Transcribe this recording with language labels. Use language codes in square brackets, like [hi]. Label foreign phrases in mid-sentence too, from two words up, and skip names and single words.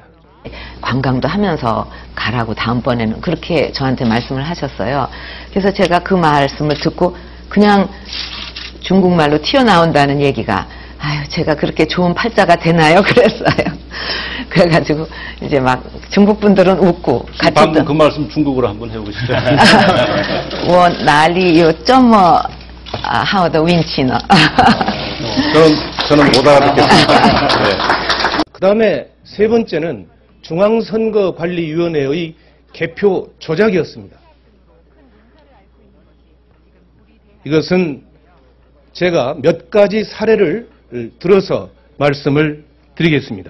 [ko] 관광도 하면서 가라고 다음번에는 그렇게 저한테 말씀을 하셨어요. 그래서 제가 그 말씀을 듣고 그냥 중국말로 튀어나온다는 얘기가 아유 제가 그렇게 좋은 팔자가 되나요? 그랬어요. 그래가지고 이제 막 중국 분들은 웃고 같이 방금 그 말씀 중국어로 한번 해보시죠. [zh] 我哪里有这么好的运气呢? [ko] 저는 못 알아듣겠습니다. 네. 그 다음에 세 번째는 중앙선거관리위원회의 개표 조작이었습니다. 이것은 제가 몇 가지 사례를 들어서 말씀을 드리겠습니다.